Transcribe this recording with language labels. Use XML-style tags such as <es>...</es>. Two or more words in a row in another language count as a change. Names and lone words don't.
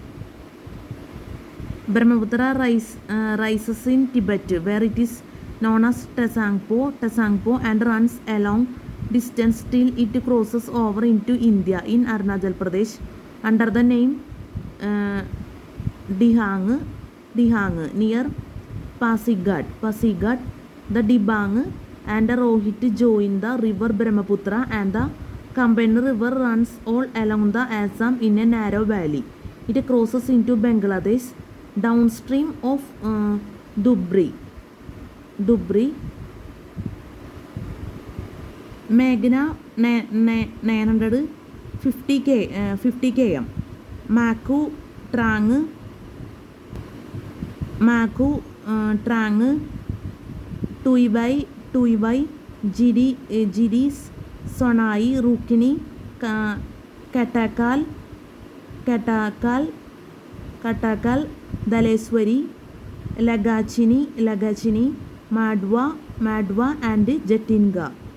<en>Brahmaputra rises in Tibet, where it is known as Tsangpo, and runs along distance till it crosses over into India in Arunachal Pradesh under the name Dihang near Pasighat. The Dibang and the Rohit join the river Brahmaputra, and the combined river runs all along the Assam in a narrow valley. It crosses into Bangladesh downstream of Dhubri. Meghna 950 km. Maku Trang, Tuibai, Jidis, Sonai, Rukini, Katakal, Daleswari, Lagachini, Madwa, and Jatinga.</en>